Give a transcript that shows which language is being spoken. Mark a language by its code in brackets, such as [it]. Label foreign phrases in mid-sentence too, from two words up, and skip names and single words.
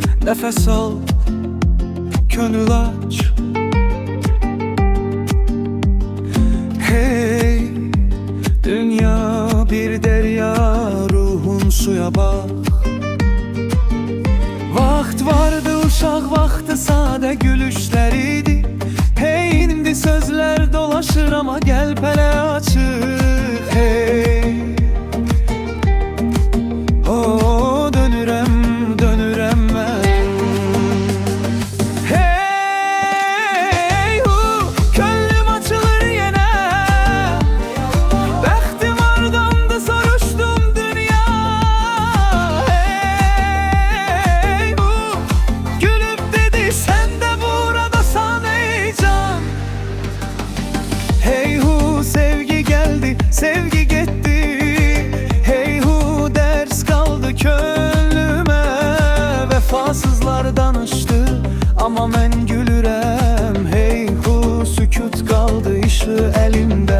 [tr] Nefes al, gönül aç. Hey, dünya bir derya, ruhun suya bak. [az] Vaxt vardı, uşaq vaxtı, sadə gülüşləriydi. Hey, indi sözlər dolaşır, amma qəlpələ açıq. Hey, dönürəm, dönürəm mən. Hey, könlüm açılır yenə. Bəxtim hardandı, soruşdum dünya. Hey, gülüb dedi, sən də buradasan ey can. [tr] Hey, sevgi geldi, sevgi gitti. Hey, ders kaldı könlüme. Vefasızlar danıştı, [az] ama mən gülürəm. [tr] Hey, sükut kaldı işi elimde.